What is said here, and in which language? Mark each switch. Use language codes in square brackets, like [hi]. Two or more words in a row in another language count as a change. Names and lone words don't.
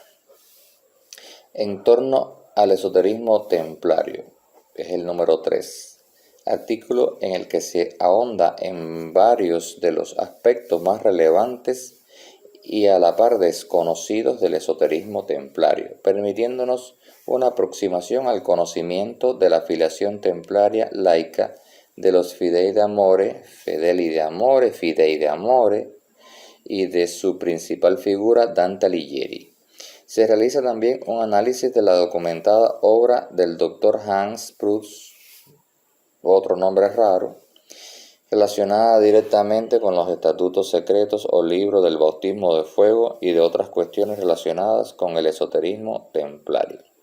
[es] En torno al esoterismo templario, que es el número 3, artículo en el que se ahonda en varios de los aspectos más relevantes y a la par desconocidos del esoterismo templario, permitiéndonos una aproximación al conocimiento de la filiación templaria laica de los Fidei de Amore, Fedeli de Amore, Fidei de Amore y de su principal figura Dante Alighieri. Se realiza también un análisis de la documentada obra del Dr. Hans Prus, otro nombre raro, relacionada directamente con los estatutos secretos o libros del bautismo de fuego y de otras cuestiones relacionadas con el esoterismo templario.